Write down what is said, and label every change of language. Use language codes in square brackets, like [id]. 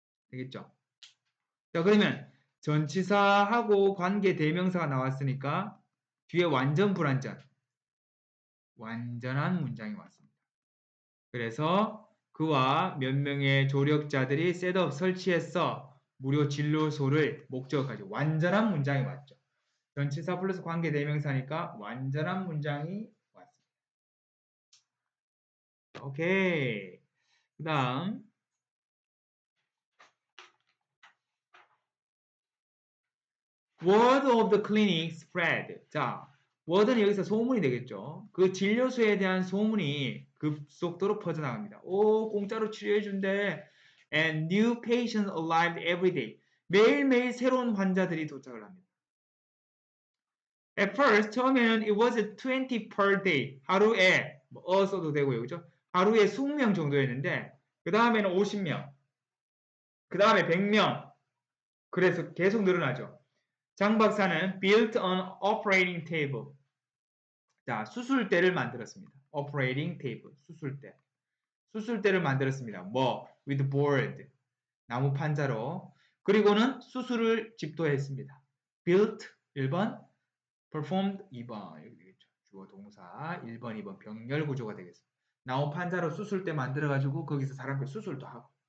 [ko] 되겠죠? 자, 그러면 전치사하고 관계 대명사가 나왔으니까 뒤에 완전 불완전, 완전한 문장이 왔습니다. 그래서 그와 몇 명의 조력자들이 셋업 설치했어 무료 진료소를 목적까지 완전한 문장이 왔죠. 전치사 플러스 관계 대명사니까 완전한 문장이 왔습니다. 오케이. 그 다음 [en] word of the clinic spread. [ko] 자, word는 여기서 소문이 되겠죠. 그 진료소에 대한 소문이 급속도로 퍼져나갑니다. 오, 공짜로 치료해준대. [en] And new patients arrived every day. [ko] 매일매일 새로운 환자들이 도착을 합니다. [en] At first, [ko] 처음에는 [en] it was 20 per day. [ko] 하루에, 써도 되고요. 그죠? 하루에 20명 정도였는데, 그 다음에는 50명. 그 다음에 100명. 그래서 계속 늘어나죠. 장 박사는 [en] built an operating table. [ko] 자, 수술대를 만들었습니다. operating table, 수술대. 수술대를 만들었습니다. 뭐? [en] with board, [ko] 나무 판자로. 그리고는 수술을 집도했습니다. built 1번, performed 2번. 여기 되겠죠. 주어 동사 1번, 2번 병렬 구조가 되겠습니다. 나무 판자로 수술대 만들어가지고 거기서 사람들 수술도 하고.